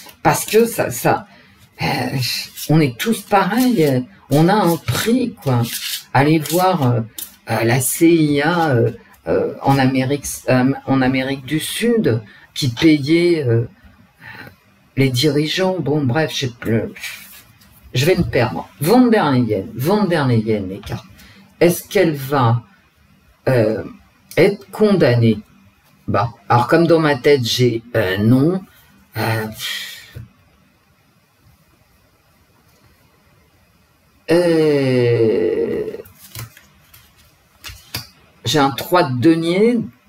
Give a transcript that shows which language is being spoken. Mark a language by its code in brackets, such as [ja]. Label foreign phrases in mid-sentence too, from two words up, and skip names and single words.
[fr] Parce que on est tous pareils, on a un prix, quoi. Allez voir la CIA en Amérique du Sud qui payait les dirigeants. Bon, bref, je vais me perdre. Von der Leyen, les cartes. Est-ce qu'elle va être condamnée? Bah, alors comme dans ma tête j'ai non. J'ai un 3 de denier.